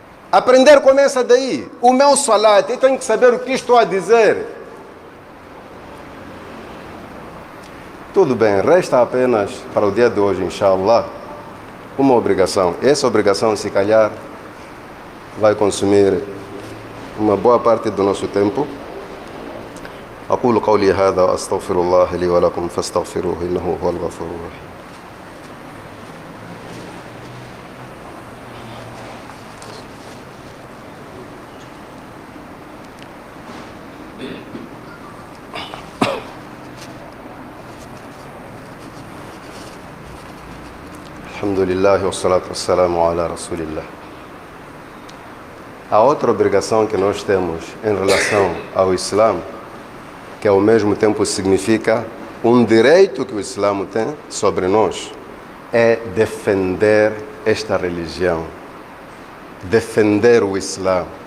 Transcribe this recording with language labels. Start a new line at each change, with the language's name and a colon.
Portuguese: Aprender começa daí. O meu salat, eu tenho que saber o que estou a dizer. Tudo bem, resta apenas para o dia de hoje, inshallah, uma obrigação. Essa obrigação, se calhar, vai consumir uma boa parte do nosso tempo.
Arabic: أقول قولي هذا وأستغفر الله لي ولكم فاستغفروه إنه هو الغفور الرحيم. الحمد لله والصلاة والسلام على رسول الله.
Portuguese: A outra obrigação que nós temos em relação ao Islã, que ao mesmo tempo significa um direito que o Islã tem sobre nós, é defender esta religião, defender o Islã.